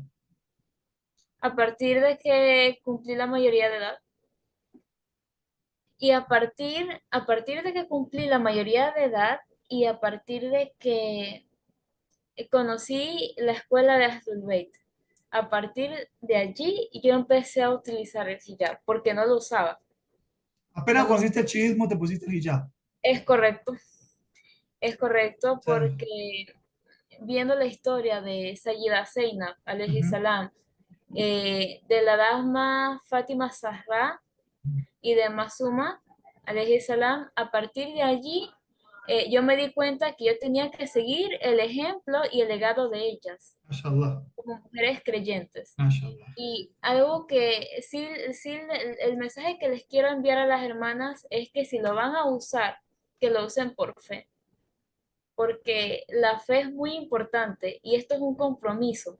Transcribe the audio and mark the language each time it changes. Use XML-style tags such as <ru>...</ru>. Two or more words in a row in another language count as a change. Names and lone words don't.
<es>a partir de que cumplí la mayoría de edad y a partir de que cumplí la mayoría de edad y a partir de que conocí la escuela de Ahlul Bayt. A partir de allí yo empecé a utilizar el hijab porque no lo usaba. No Apenas lo usaba. conociste el chiismo, te pusiste el hijab. Es correcto, es correcto O sea, porque viendo la historia de Sayyida Zainab, alayhi ujú. salam, de la Dama Fátima Zahra y de Masuma,</es> <ar>عليه السلام.</ar> <es>A partir de allí, yo me di cuenta que yo tenía que seguir el ejemplo y el legado de ellas MashaAllah, como mujeres creyentes. MashaAllah. Y algo que sí el mensaje que les quiero enviar a las hermanas es que si lo van a usar, que lo usen por fe, porque la fe es muy importante y esto es un compromiso.</es>